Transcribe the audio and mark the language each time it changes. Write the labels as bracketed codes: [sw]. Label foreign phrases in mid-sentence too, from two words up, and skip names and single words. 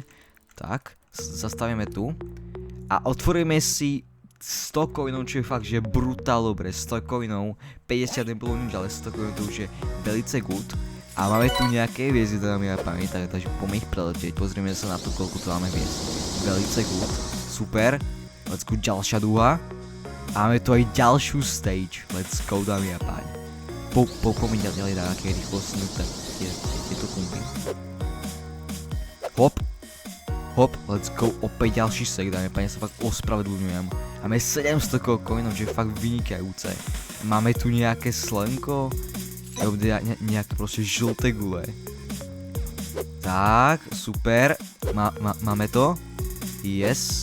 [sk] Tak, zastavíme tu. A otvoríme si 100 coinov, čo je fakt, že brutál dobre. 100 coinov, 50 nebolo nič, ale 100 coinov to už je velice good. A máme tu nejaké hviezdy, dámy a páni, takže poďme ich preletieť. Pozrieme sa na to, koľko tu máme hviezd. [en] Velice good, super. Let's go, [sk] ďalšia duha. A máme tu aj ďalšiu stage, [en] let's go, [sk] dámy a páni. Poďme ďalej na aké rýchlostné tieto kumpy. [en] Hop, let's go, [sk] opäť ďalší sek, dámy a páni, sa fakt ospravedlňujem. Máme 700 coinov, čo je fakt vynikajúce. Máme tu nejaké slenko, alebo nejaké proste žlté gule. Tak, super, máme to, yes.